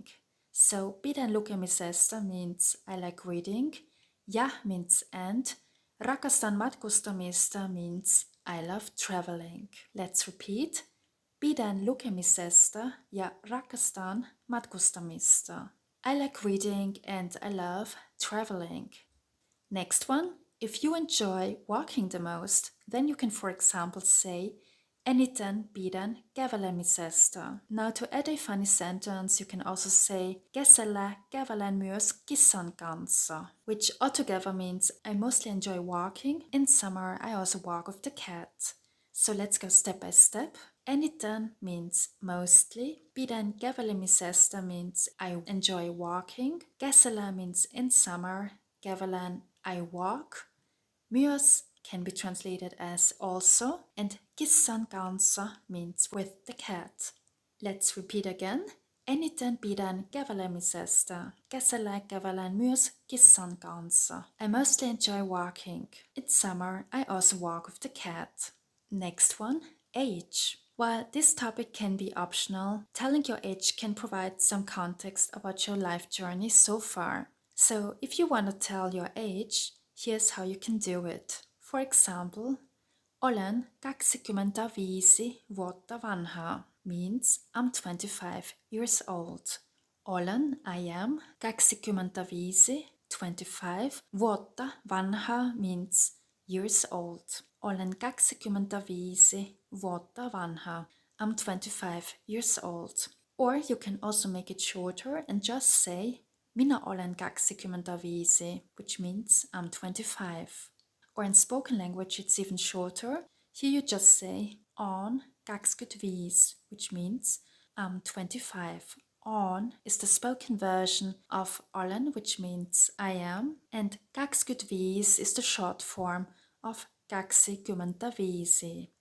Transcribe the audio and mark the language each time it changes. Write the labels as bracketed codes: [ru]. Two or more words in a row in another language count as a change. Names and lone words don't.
[en] So [fi] pidän lukemisesta [en] means I like reading. Ja means and. [fi] Rakastan matkustamista [en] means I love traveling. Let's repeat. [fi] Pidän lukemisesta ja rakastan matkustamista. [en] I like reading and I love traveling. Next one. If you enjoy walking the most, then you can for example say [fi] eniten pidän kävelemisestä. [en] Now to add a funny sentence, you can also say [fi] kesällä kävelen myös kissan kanssa, [en] which altogether means I mostly enjoy walking. In summer I also walk with the cat. So let's go step by step. Eniten means mostly. [fi] Pidän kävelemisestä [en] means I enjoy walking. Kesällä means in summer. Kävelen I walk. Myös can be translated as also, and [fi] kissan kanssa [en] means with the cat. Let's repeat again. [fi] Eniten pidän kävelemisestä. Kesällä kävelen myös kissan kanssa. [en] I mostly enjoy walking. In summer, I also walk with the cat. Next one, age. While this topic can be optional, telling your age can provide some context about your life journey so far. So if you want to tell your age, here's how you can do it. For example, [fi] olen 25 vuotta vanha [en] means I'm 25 years old. Olen, I am, 25, 25, [fi] vuotta vanha [en] means years old. [fi] Olen 25 vuotta vanha. [en] I'm 25 years old. Or you can also make it shorter and just say [fi] minä olen 25, [en] which means I'm 25. Or in spoken language it's even shorter. Here you just say on 25, which means I'm 25. On is the spoken version of olen, which means I am, and 25 is the short form of 25.